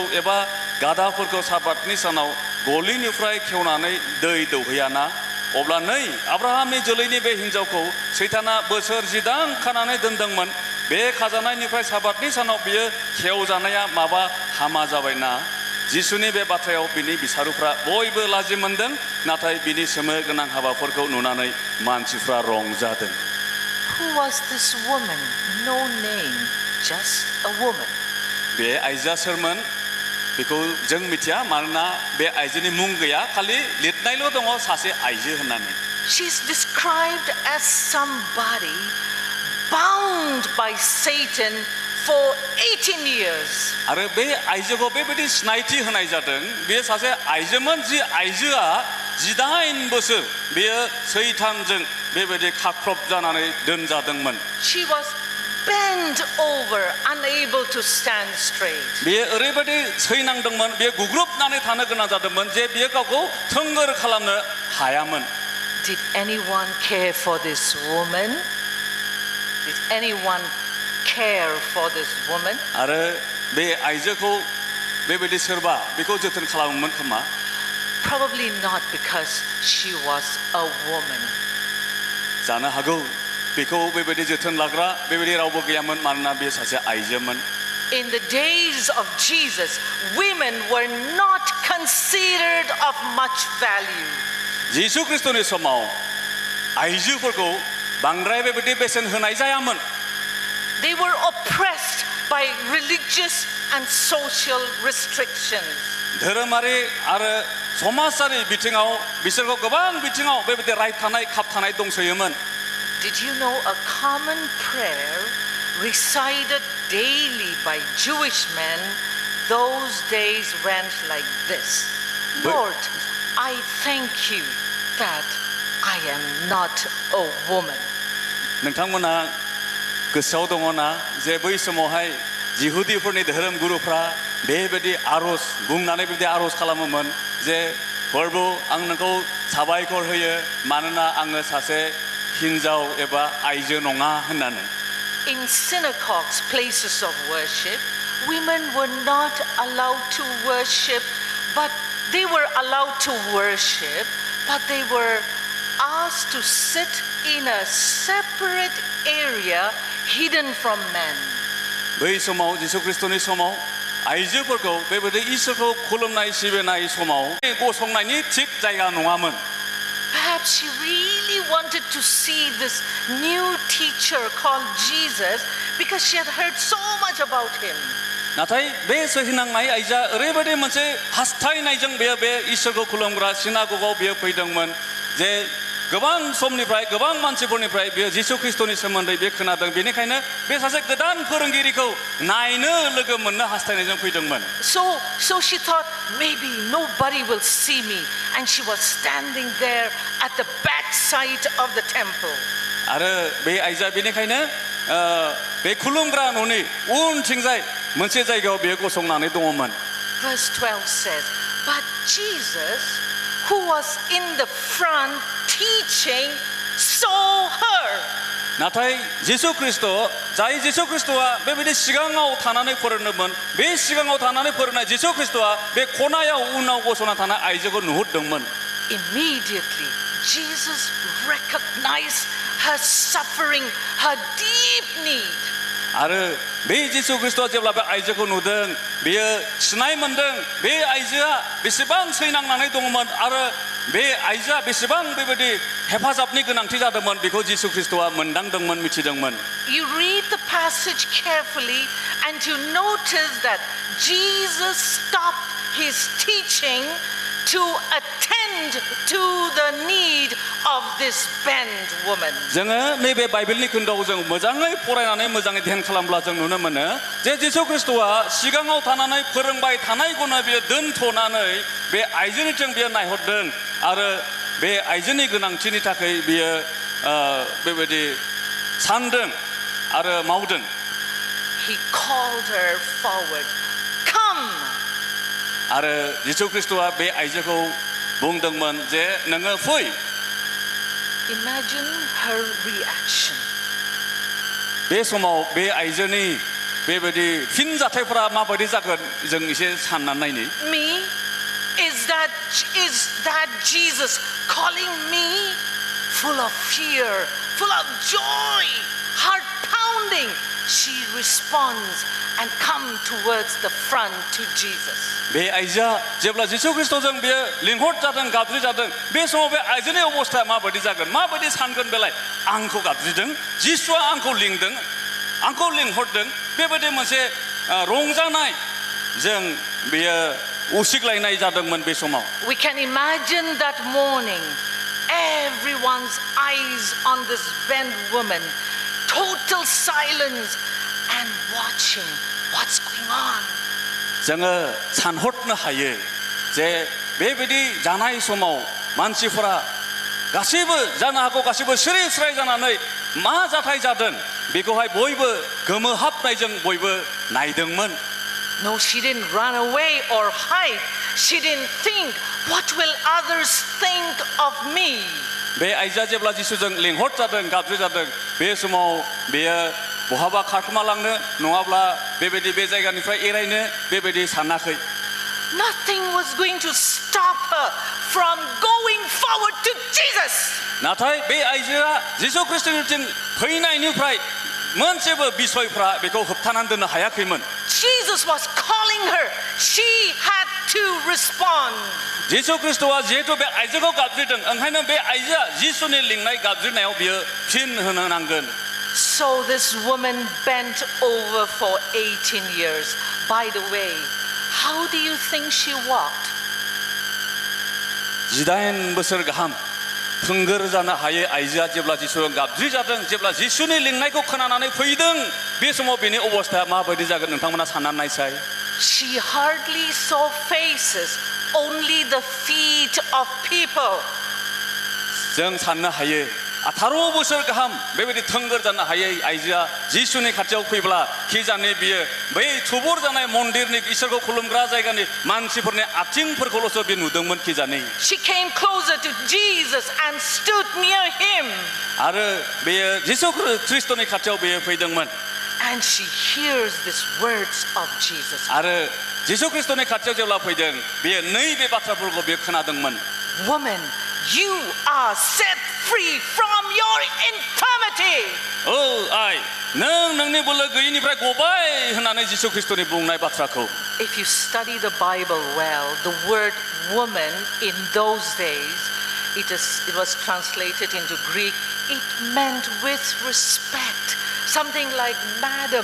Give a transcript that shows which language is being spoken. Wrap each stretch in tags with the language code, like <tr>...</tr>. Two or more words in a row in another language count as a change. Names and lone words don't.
<brx>एबा गादाफोरखौ साबातनि सानाव गलिनिफ्राय खेवनानै दै दौहैयाना अब्ला नै आब्राहामनि जोलैनि बे हिनजावखौ सैताना बोसोर 10 खानानै दोनदोंमोन बे खाजानायनिफ्राय साबातनि सानाव बियो खेवजानाया माबा हामा जाबायना जिसुनि बे बाथ्रायाव बिनि बिसारुफ्रा बयबो लाजि मोनदों नाथाय बिनि सोमो गोनां हाबाफोरखौ नुनानै मानसिफ्रा रंजादों</brx> <en>Who was this woman? No name, just a woman.</en> <brx>बे आइजोआ सोरमोन बेखौ जों मिथिया मानोना बे आइजोनि मुं गैया खालि लिरनायल' दङ सासे आइजो होननानै</brx> <en>She's described as somebody bound by Satan for 18 years.</en> <brx>आरो बे आइजोखौ बेबायदि सिनायथि होनाय जादों बे सासे आइजोमोन जि आइजोआ 18 बोसोर बेयो सैतानजों बेबायदि खाख्रब जानानै दोनजादोंमोन</brx> <en>She was bent over, unable to stand straight.</en> <brx>बेयो ओरैबायदि सैनांदोंमोन बेयो गुग्रुबनानै थानो गोनां जादोंमोन जे बेयो गावखौ थोंगोर खालामनो हायामोन</brx> <en>Did anyone care for this woman? Did anyone care for this woman?</en> <brx>आरो बे आइजोखौ बेबायदि सोरबा बेखौ जोथोन खालामोमोन खोमा</brx> <en>Probably not because she was a woman.</en> <brx>जानो हागौ बेखौ बेबायदि जोथोन लाग्रा बेबायदि रावबो गैयामोन मानोना बे सासे आइजोमोन</brx> <en>In the days of Jesus, women were not considered of much value.</en> <brx>जिसु ख्रिस्टनि समाव आइजोफोरखौ बांद्राय बेबायदि बेसेन होनाय जायामोन</brx> <en>They were oppressed by religious and social restrictions.</en> <brx>धोरोमारि आरो समाजारि बिथिङाव बिसोरखौ गोबां बिथिङाव बेबायदि रायथानाय खाबथानाय दंसोयोमोन</brx> <en>Did you know a common prayer recited daily by Jewish men those days went like this? Lord, I thank you that I am not a woman.</en> <brx>नोंथांमोना गोसोआव दङना जे बै समावहाय जिहुदिफोरनि धोरोम गुरुफ्रा बेबायदि आर'ज बुंनानै बेबायदि आर'ज खालामोमोन जे प्रभु आं नोंखौ साबायखर होयो मानोना आङो सासे हिनजाव एबा आइजो नङा होननानै</brx> <en>In synagogues, places of worship, women were not allowed to worship, but they were allowed to worship, but they were asked to sit in a separate area hidden from men.</en> <brx>बै समाव जिसु ख्रिस्टनि समाव आइजोफोरखौ बेबायदि इसोरखौ खुलुमनाय सिबिनाय समाव गसंनायनि थिग जायगा नङामोन</brx> <en>Perhaps she really wanted to see this new teacher called Jesus because she had heard so much about him.</en> <brx>नाथाय बे सहिनांनाय आइजोआ ओरैबायदि मोनसे हास्थायनायजों बे इसोरखौ खुलुमग्रा सिनागगाव बियो फैदोंमोन जे गोबां समनिफ्राय गोबां मानसिफोरनिफ्राय बियो जिसु ख्रिस्टनि सोमोन्दै बे खोनादों बेनिखायनो बे सासे गोदान फोरोंगिरिखौ नायनो लोगो मोननो हास्थायनायजों फैदोंमोन</brx> <en>So she thought maybe nobody will see me, and she was standing there at the back side of the temple.</en> <brx>आरो बे आइजोआ बेनिखायनो बे खुलुमग्रा न'नि उनथिंजाय मोनसे जायगायाव बियो गसंनानै दङमोन</brx> <en>Verse 12 says, but Jesus, who was in the front teaching, saw her.</en> <brx>नाथाय जिसु ख्रिस्ट जाय जिसु ख्रिस्टआ बेबायदि सिगाङाव थानानै फोरोंदोंमोन बे सिगाङाव थानानै फोरोंनाय जिसु ख्रिस्टआ बे खनायाव उनाव गसंना थानाय आइजोखौ नुहुरदोंमोन</brx> <en>Immediately, Jesus recognized her suffering, her deep need.</en> <brx>आरो बे जिसु ख्रिस्टआ जेब्ला बे आइजोखौ नुदों बेयो सिनाय मोनदों बे आइजोआ बेसेबां सैनांनानै दङमोन आरो बे आइजोआ बेसेबां बेबायदि हेफाजाबनि गोनांथि जादोंमोन बेखौ जिसु ख्रीष्टआ मोनदांदोंमोन मिथिदोंमोन</brx> <en>You read the passage carefully and you notice that Jesus stopped his teaching to attend to the need of this bent woman.</en> <brx>जोङो नैबे बाइबेलनि खोन्दोआव जों मोजाङै फरायनानै मोजाङै ध्यान खालामब्ला जों नुनो मोनो जे जिसु ख्रीष्टआ सिगाङाव थानानै फोरोंबाय थानायखौनो बियो दोनथ'नानै बे आइजोनिथिं बियो नायहरदों आरो बे आइजोनि गोनांथिनि थाखाय बियो बेबायदि सानदों आरो मावदों</brx> <en>He called her forward. Come.</en> <brx>आरो जिसु ख्रीष्टआ बे आइजोखौ बुंदोंमोन जे नोङो फै</brx> <en>Imagine her reaction.</en> <brx>बे समाव बे आइजोनि बेबायदि फिनजाथायफोरा माबायदि जागोन जों एसे साननानै नायनि</brx> <en>Me? Is that Jesus calling me? Full of fear, full of joy, heart pounding. She responds and comes towards the front to Jesus.</en> <brx>बे आइजोआ जेब्ला जिसु ख्रीष्टजों बियो लिंहर जादों गाबज्रि जादों बे समाव बे आइजोनि अबस्थाया माबायदि जागोन माबायदि सानगोन बेलाय आंखौ गाबज्रिदों जिसुआ आंखौ लिंदों आंखौ लिंहरदों बेबायदि मोनसे रंजानाय जों बियो उसिग्लायनाय जादोंमोन बे समाव</brx> <en>We can imagine that morning, everyone's eyes on this bent woman, total silence and watching what's going on.</en> <brx>जोङो सानहरनो हायो जे बेबायदि जानाय समाव मानसिफोरा गासैबो जानो हागौ गासैबो सिरि स्राय जानानै मा जाथाय जादों बेखौहाय बयबो गोमोहाबनायजों बयबो नायदोंमोन</brx> <en>No, she didn't run away or hide. She didn't think, what will others think of me?</en> <brx>बे आइजोआ जेब्ला जिसुजों लिंहर जादों गाबज्रि जादों बे समाव बेयो बहाबा खारखोमालांनो नङाब्ला बेबायदि बे जायगानिफ्राय एरायनो बेबायदि सानाखै</brx> <en>Nothing was going to stop her from going forward to Jesus.</en> <brx>नाथाय बे आइजोआ जिसु ख्रीष्टनिथिं फैनायनिफ्राय मोनसेबो बिसयफ्रा बेखौ होबथानानै दोननो हायाखैमोन</brx> <en>Jesus was calling her. She had to respond.</en> <brx>जिसु ख्रीष्टआ जिहेतु बे आइजोखौ गाबज्रिदों ओंखायनो बे आइजोआ जिसुनि लिंनाय गाबज्रिनायाव बियो फिन होनो नांगोन</brx> <en>So this woman bent over for 18 years. By the way, how do you think she walked?</en> <brx>18 बोसोर गाहाम थोंगोर जानो हायै आइजोआ जेब्ला जिसुजों गाबज्रि जादों जेब्ला जिसुनि लिंनायखौ खोनानानै फैदों बे समाव बेनि अबस्थाया माबायदि जागोन नोंथांमोना साननानै नायसाय</brx> <en>She hardly saw faces, only the feet of people.</en> <brx>जों साननो हायो 18 बोसोर गाहाम बेबायदि थोंगोर जानो हायै आइजोआ जिसुनि खाथियाव फैब्ला खिजाने बियो बै थुबुर जानाय मन्दिरनि इसोरखौ खुलुमग्रा जायगानि मानसिफोरनि आथिंफोरखौल'सो बे नुदोंमोन खिजाने</brx> <en>She came closer to Jesus and stood near him.</en> <brx>आरो बेयो जिसु ख्रीष्टनि खाथियाव बेयो फैदोंमोन</brx> <en>And she hears these words of Jesus.</en> <brx>आरो जिसु ख्रीष्टनि खाथियाव जेब्ला फैदों बेयो नैबे बाथ्राफोरखौ बेयो खोनादोंमोन</brx> <en>Woman, you are set free from your infirmity.</en> <brx>आइ नों नोंनि बोलो गैयिनिफ्राय गबाय होननानै जिसु ख्रीष्टनि बुंनाय बाथ्राखौ</brx> <en>If you study the Bible well, the word woman in those days, it was translated into Greek. It meant with respect, something like madam.</en>